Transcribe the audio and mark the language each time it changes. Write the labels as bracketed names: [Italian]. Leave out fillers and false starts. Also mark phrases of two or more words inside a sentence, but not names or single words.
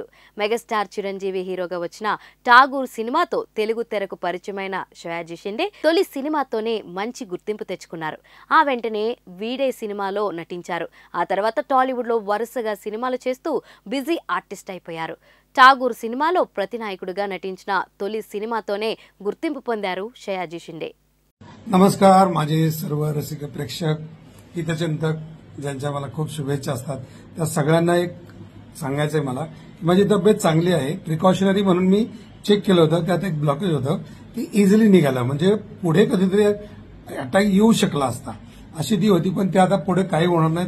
[Telugu] మెగాస్టార్ చిరంజీవి హీరోగా వచ్చిన ఠాగూర్ సినిమాతో తెలుగు తెరకు పరిచయమైన షయాజీ షిండే తొలి సినిమాతోనే మంచి గుర్తింపు తెచ్చుకున్నారు. ఆ వెంటనే వీడే సినిమాలో నటించారు. ఆ తర్వాత టాలీవుడ్లో వరుసగా సినిమాలు చేస్తూ బిజీ ఆర్టిస్ట్ అయిపోయారు. ఠాగూర్ సినిమాలో ప్రతినాయకుడిగా నటించిన తొలి సినిమాతోనే గుర్తింపు పొందారు షయాజీ షిండే. [Marathi] नमस्कार, माझे सर्व रसिक प्रेक्षक, हितचिंतक ज्यांच्या मला खूप शुभेच्छा असतात त्या सगळ्यांना एक सांगायचंय मला की माझी तब्येत चांगली आहे. प्रिकॉशनरी म्हणून मी चेक केलं होतं, त्यात एक ब्लॉकेज होतं, ती इझिली निघालं. म्हणजे पुढे कधीतरी अटॅक येऊ शकला असता अशी ती होती, पण ते आता पुढे काही होणार नाही.